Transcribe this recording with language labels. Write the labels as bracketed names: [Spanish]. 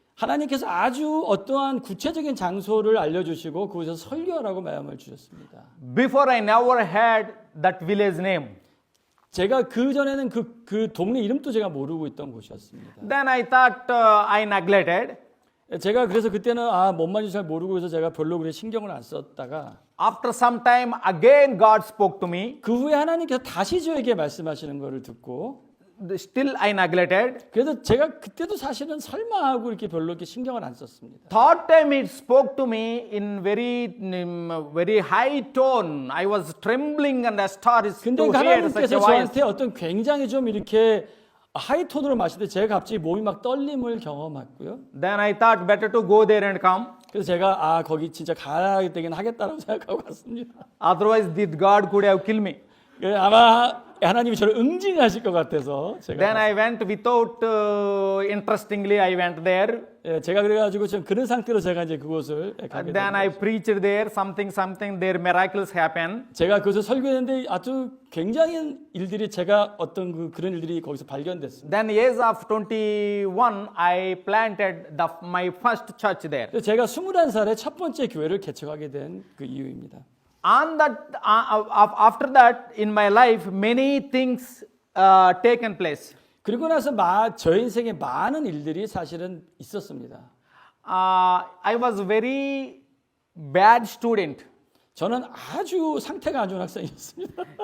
[Korean] 하나님께서 아주 어떠한 구체적인 장소를 알려주시고 그곳에서 설교하라고 마음을 주셨습니다. [English] Before I never had that village name. [Korean] 제가 그 전에는 그 동네 이름도 제가 모르고 있던 곳이었습니다. [English] Then I thought I neglected. [Korean] 제가 그래서 그때는 뭔 말인지 잘 모르고 해서 제가 별로 그래 신경을 안 썼다가 [English] After some time, again God spoke to me. [Korean] 그 후에 하나님께서 다시 저에게 말씀하시는 것을 듣고 [English] Still I neglected. [Korean] 그래서 제가 그때도 사실은 설마 하고 이렇게 별로 이렇게 신경을 안 썼습니다. [English] Third time it spoke to me in very high tone. I was trembling and astonished [Korean] 근데 [English] to hear such a voice. [Korean] 저한테 어떤 굉장히 좀 이렇게 하이톤으로 마시는데 제가 갑자기 몸이 막 떨림을 경험했고요. [English] Then I thought better to go there and come. [Korean] 그래서 제가 거기 진짜 가야 되긴 하겠다라고 생각하고 갔습니다. [English] Otherwise, God could have killed me. [Korean] 아마 하나님이 저를 응징하실 것 같아서 [English] Then [Korean] 제가 [English] I went without, interestingly, I went there. [Korean] 제가 그래가지고 지금 그런 상태로 제가 이제 그곳을 가게 [English] Then I [Korean] 됐습니다. [English] preached there. Something there, miracles happen. [Korean] 제가 그것을 설교했는데 아주 굉장히 일들이 제가 어떤 그런 일들이 거기서 발견됐습니다. [English] Then age of 21, I planted my first church there. [Korean] 그래서 제가 21살에 첫 번째 교회를 개척하게 된 그 이유입니다. [English] On that, after that, in my life, many things taken place. [Korean] 그리고 나서 저 인생에 많은 일들이 사실은 있었습니다. [English] I was very bad student. [Korean] 저는 아주 상태가 안 좋은 학생이었습니다.